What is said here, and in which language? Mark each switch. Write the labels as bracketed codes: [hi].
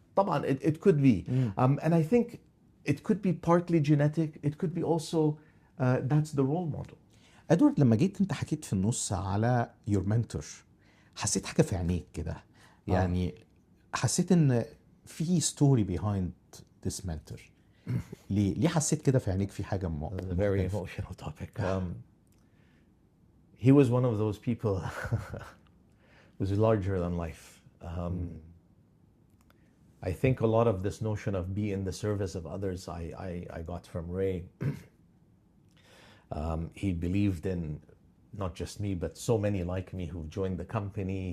[en] طبعا it could be. And I think it could be partly genetic. It could be also that's the role model. [ar] إدوارد لما جيت انت حكيت في النص على [en] your mentor [ar] حسيت حاجة في عينيك كده يعني حسيت ان في [en] story behind this mentor. [ar] ليه حسيت كده في عينيك في حاجة [en] A very emotional topic. He was one of those people who's larger than life. I think a lot of this notion of be in the service of others I got from Ray. He believed in not just me, but so many like me who've joined the company.